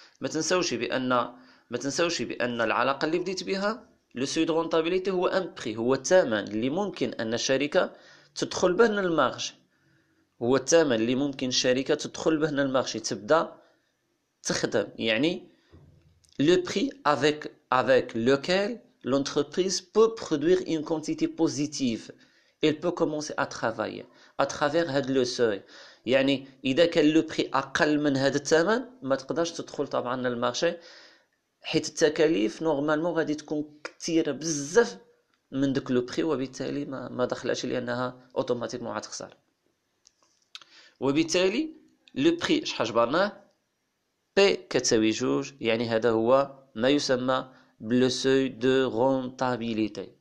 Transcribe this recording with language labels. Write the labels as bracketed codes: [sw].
[ar] ما تنساوش بان العلاقه اللي بديت بها لو سوي دو رونطابيليتي هو ان بري، هو الثمن اللي ممكن ان الشركه تدخل به للمارشي، هو الثمن اللي ممكن الشركه تدخل به للمارشي تبدا تخدم، يعني [fr] le prix avec lequel l'entreprise peut produire une quantité positive. Elle peut commencer à travailler à travers [ar] هذا [fr] le seuil. [ar] يعني إذا كان le prix أقل من هذا الثمن ما تقدرش تدخل طبعا للمارشي، حيت التكاليف نورمالمون غادي تكون كثيرة بزاف من داك لو بري، وبالتالي ما دخلاتش لأنها اوتوماتيكمون غتخسر. وبالتالي لو بري شحال جبرناه؟ بي كتساوي 2، يعني هذا هو ما يسمى بلو سوي دو رونطابيليتي.